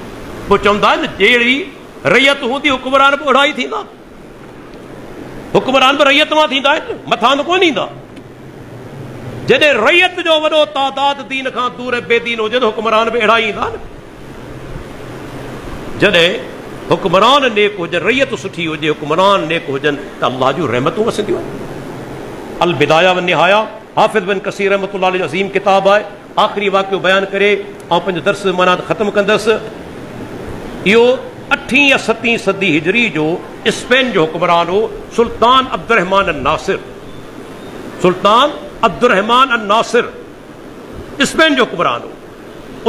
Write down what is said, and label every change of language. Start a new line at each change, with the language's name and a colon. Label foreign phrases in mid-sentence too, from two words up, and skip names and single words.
Sindhi: पोइ चवंदा आहिनि जहिड़ी रैयत हूंदी हुकुमरान बि ओढ़ा ई थींदा, हुकुमरान बि रैयत मां थींदा आहिनि, मथां त कोन ईंदा। जॾहिं रैयत जो वॾो तादाद दीन खां दूर बेदीन हुजे त हुकुमरान बि अहिड़ा ई ईंदा न। जॾहिं हुकुमरान नेक हुजनि, रैयत सुठी हुजे, हुकुमरान नेक हुजनि त अल्लाह जूं रहमतूं वसंदियूं आहिनि। अल बिदाया व निहाया हाफ़िज़ बिन कसीर
Arabic: رحمة الله عليه
Sindhi: अज़ीम किताब आहे। आख़िरी वाक़ियो बयानु करे ऐं पंहिंजो दर्स माना ख़तमु कंदुसि। इहो 8वीं या 7वीं सदी हिजरी जो स्पेन जो हुकुमरान हो सुल्तान अब्दुर्रहमान अन नासिर। सुल्तान अब्दुर्रहमान अन नासिर स्पेन जो हुकुमरान हो।